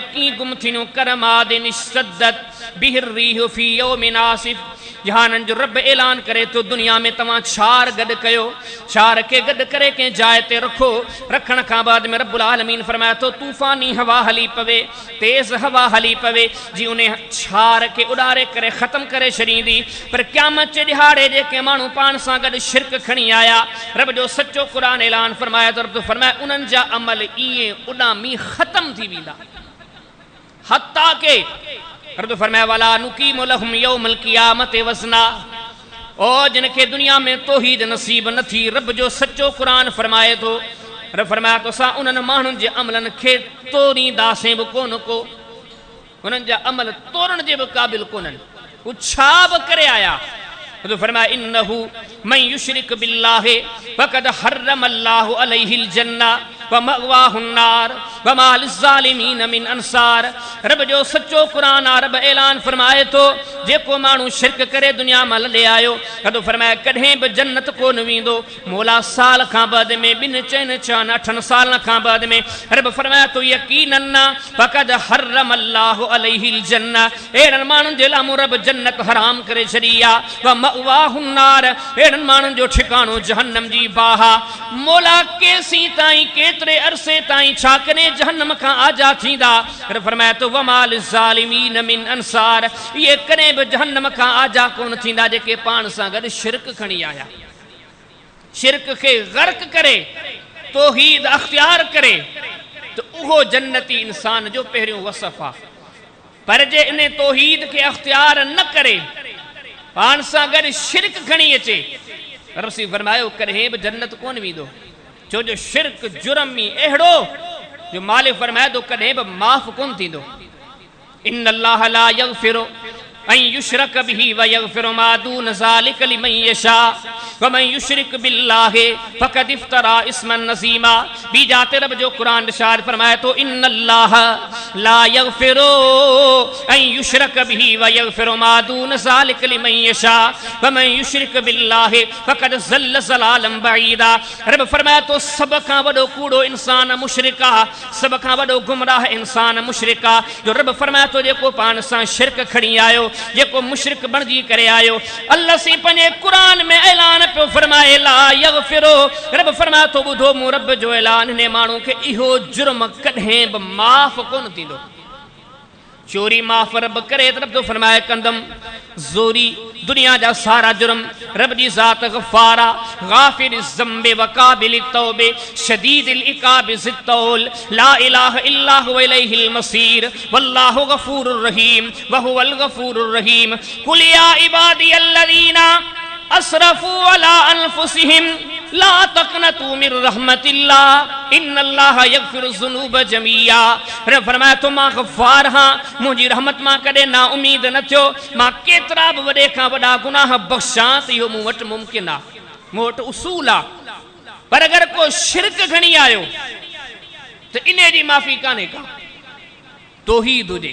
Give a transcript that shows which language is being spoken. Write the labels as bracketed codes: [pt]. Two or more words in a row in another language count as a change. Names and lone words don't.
[sd] कीअं गुम थींदियूं [ar] كرماد اشتدت به الريح في يوم عاصف [sd] जहाननि जो रब ऐलान करे तो दुनिया में तव्हां छार गॾु कयो छार खे गॾु करे कंहिं जाइ ते रखो रखण खां बाद में रब्बुल आलमीन फरमाए थो तूफ़ानी हवा हली पवे तेज़ हवा हली पवे जी उन छार खे उॾारे करे ख़त्म करे छॾींदी पर क़यामत जे ॾिहाड़े जेके माण्हू पाण सां गॾु शिरक खणी आया रब जो सचो क़ुरान ऐलान फरमाए थो रब तो फरमाए उन्हनि जा अमल ईअं उॾामी ख़त्म थी वेंदा हत्ता के रब फरमाए [ar] فلا نقيم لهم يوم القيامة وزنا [sd] ओ जिनके दुनिया में तौहीद नसीब न थी रब जो सच्चो क़ुरान फरमाए थो रब फरमाए थो असां उन्हनि माण्हुनि जे अमलनि खे तोड़ींदासीं बि कोन को उन्हनि जा अमल तोड़ण जे बि क़ाबिल कोन्हनि हू छा बि करे आया रब फरमाए [ar] إنه من يشرك بالله فقد حرم الله عليه الجنة ومأواه النار وما للظالمين من أنصار [sd] रब जो सच्चो क़ुरान रब ऐलान फरमाए थो जेको माण्हू शिरक करे दुनिया में लॾे आयो रब फरमाए कॾहिं बि जन्नत कोन वेंदो मौला साल खां बाद में 2 4 6 8 साल खां बाद में रब फरमाए थो यकीनन [ar] فقد حرم الله عليه الجنة [sd] अहिड़नि माण्हुनि जे लाइ मूं रब जन्नत हराम करे छॾी आहे [ar] ومأواه النار [sd] अहिड़नि माण्हुनि जो ठिकाणो जहन्नम जी बाह मौला केसीं ताईं केतरे अरसे ताईं छा करे जहन्नम खां आजा थींदा। फरमाए तो [ar] وما للظالمين من أنصار, [sd] ये कने भी जहन्नम खां आजा कोन थींदा जेके पाण सां गॾु शिरक खणी आया, शिरक खे गर्क करे तौहीद अख्तियार करे, तो उहो जन्नती इंसान जो पहिरियों वसफ़ आहे। पर जे इन तौहीद खे अख्तियार न करे पाण सां गॾु शिरक खणी अचे, रसी फरमायो कॾहिं बि जन्नत कोन वेंदो, छो जो शिरक जुर्म ई अहिड़ो जो मालिक फरमाए थो कॾहिं बि माफ़ कोन थींदो। [ar] إن الله لا يغفر أن يشرك به ويغفر ما دون ذلك لمن يشاء ومن يشرك بالله فقد افترى إثما عظيما. [sd] बी जाते रब जो कुरान इरशाद फरमाए तो [ar] إن الله لا يغفر أن يشرك به ويغفر ما دون ذلك لمن يشاء ومن يشرك بالله فقد ضل ضلالا بعيدا. [sd] रब फरमाए तो सब खां वॾो कूड़ो इंसान मुशरिक आहे, सब खां वॾो गुमराह इंसान मुशरिक आहे। जो रब फरमाए तो जेको पाण सां शिरक खणी आयो, जेको मुशरिक बणजी करे आयो, अल्लाह से पंहिंजे कुरान में ऐलान पियो फरमाए [ar] لا يغفر. [sd] रब फरमाए तो ॿुधो मूं रब जो ऐलान, हिन माण्हू खे इहो जुर्म कॾहिं बि माफ़ कोन थींदो। चोरी माफ़ रब करे त रब तो फरमाए कंदम, ज़ोरी दुनिया जा सारा जुर्म रब जी ज़ात [ar] غفارا غافر الذنب وقابل التوب شديد العقاب ذي الطول لا إله إلا هو إليه المصير والله غفور رحيم وهو الغفور الرحيم. قل يا عبادي الذين أسرفوا على أنفسهم لا تقنطوا من رحمة الله إن الله يغفر الذنوب جميعا. [sd] रब फरमाए तो मां गफ़ार हां, मुंहिंजी रहमत मां कॾहिं ना उम्मीद न थियो, मां केतिरा बि वॾे खां वॾा गुनाह बख़्शां त इहो मूं वटि मुमकिन आहे, मूं वटि उसूल आहे। पर अगरि को शिरक खणी आयो त इन जी माफ़ी कान्हे का, तौहीद हुजे।